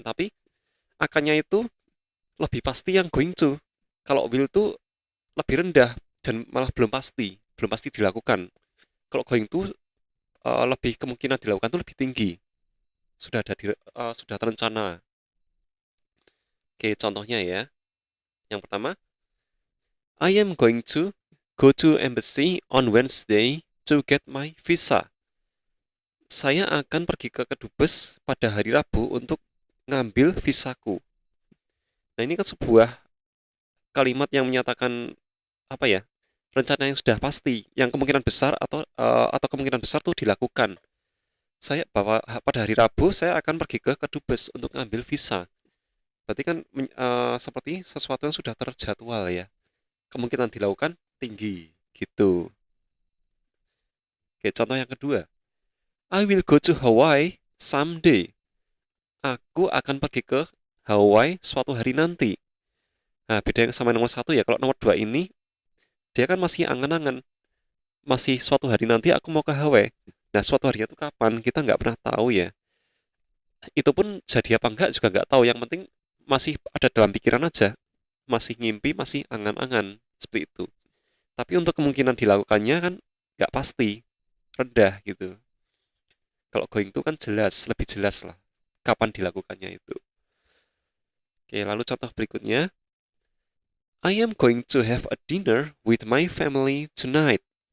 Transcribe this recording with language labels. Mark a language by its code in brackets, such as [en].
[id] Tapi akannya itu lebih pasti yang going to. Kalau will itu lebih rendah dan malah belum pasti dilakukan. Kalau going to lebih kemungkinan dilakukan itu lebih tinggi, sudah terencana. Oke, contohnya ya. Yang pertama, [en] I am going to go to embassy on Wednesday to get my visa. [id] Saya akan pergi ke kedubes pada hari Rabu untuk ngambil visaku. Nah, ini kan sebuah kalimat yang menyatakan apa ya? Rencana yang sudah pasti, yang kemungkinan besar atau kemungkinan besar tuh dilakukan. Saya bahwa pada hari Rabu saya akan pergi ke kedubes untuk ngambil visa. Berarti kan seperti sesuatu yang sudah terjadwal ya. Kemungkinan dilakukan tinggi gitu. Oke, contoh yang kedua. [en] I will go to Hawaii someday. [id] Aku akan pergi ke Hawaii suatu hari nanti. Nah, beda yang sama nomor satu ya. Kalau nomor dua ini, dia kan masih angan-angan. Masih suatu hari nanti aku mau ke Hawaii. Nah, suatu hari itu kapan? Kita nggak pernah tahu ya. Itu pun jadi apa enggak juga nggak tahu. Yang penting masih ada dalam pikiran aja. Masih ngimpi, masih angan-angan. Seperti itu. Tapi untuk kemungkinan dilakukannya kan nggak pasti. Rendah gitu. Kalau going to kan jelas, lebih jelas lah. Kapan dilakukannya itu. Oke, lalu contoh berikutnya. [en] I am going to have a dinner with my family tonight.